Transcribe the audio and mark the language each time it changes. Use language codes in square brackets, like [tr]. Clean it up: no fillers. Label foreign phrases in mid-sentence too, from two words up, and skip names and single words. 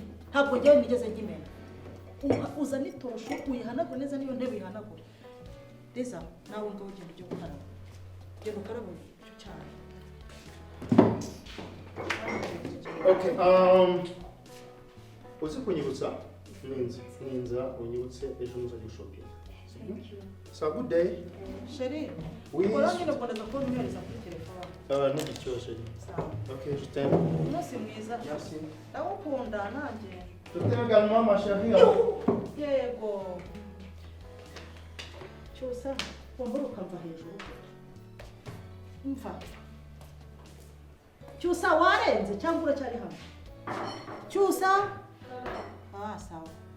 [rw] Ntabwo ngiye nigeze ngimena. Uza nitosho uyihanagura neza niyo ntebe uyihanagura. Deza nawe ngo ugende ujye gukaraba. Genda ukaraba icyo cyayi. Okay, uzi kunyibutsa ninza unyibutse ejo muzajya shopping. [en] Thank you. So good day. [fr] Chérie, Oui. [rw] Voilà nyine mboneza ko numeriza kuri telefone. N'igicyo chérie. Sawa. [fr] Okay, je t'aime. [rw] Umunsi mwiza. [fr] Merci. [rw] Ndagukunda nanjye. [fr] Je t'aime également ma chérie. [rw] Yego. Cyusa, wambara ukamva hejuru. Umva. Cyusa warenze cyangwa uracyari hano? Cyusa? Sawa.